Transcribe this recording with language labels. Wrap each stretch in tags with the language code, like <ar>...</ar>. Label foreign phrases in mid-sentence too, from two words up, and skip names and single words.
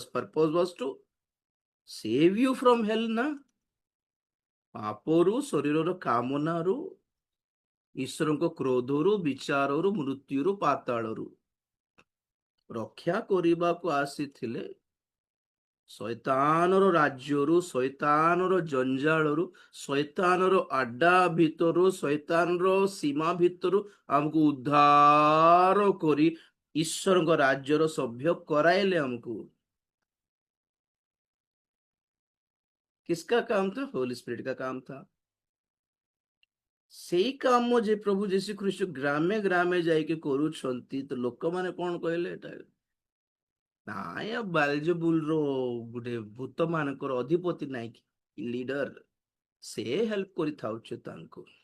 <en>purpose was to save you from hell</en> <or>ନା, ପାପରୁ, ଶରୀରର କାମନାରୁ, ଈଶ୍ୱରଙ୍କ କ୍ରୋଧରୁ, ବିଚାରରୁ, ମୃତ୍ୟୁରୁ, ପାତାଳରୁ ରକ୍ଷା କରିବାକୁ ଆସିଥିଲେ। ଶୈତାନର ରାଜ୍ୟରୁ, ଶୈତାନର ଜଞ୍ଜାଳରୁ, ଶୈତାନର ଆଡ୍ଡା ଭିତରୁ, ଶୈତାନର ସୀମା ଭିତରୁ ଆମକୁ ଉଦ୍ଧାର କରି ଈଶ୍ୱରଙ୍କ ରାଜ୍ୟର ସଭ୍ୟ କରାଇଲେ।</or> <hi>ଆମକୁ किसका काम था? होली स्पिरिट का काम था।</hi> <or>ସେଇ କାମ ଯେ ପ୍ରଭୁ ଯୀଶୁ ଖ୍ରୀଷ୍ଟ ଗ୍ରାମେ ଗ୍ରାମେ ଯାଇକି କରୁଛନ୍ତି, ତ ଲୋକମାନେ କଣ କହିଲେ? ଏଟା ନାଇଁ, ବାଲଜବୁଲର ଗୋଟେ ଭୂତ ମାନଙ୍କର ଅଧିପତି ନାଇଁ କି ଲିଡର, ସେ ହେଲ୍ପ କରିଥାଉଛେ ତାଙ୍କୁ।</or>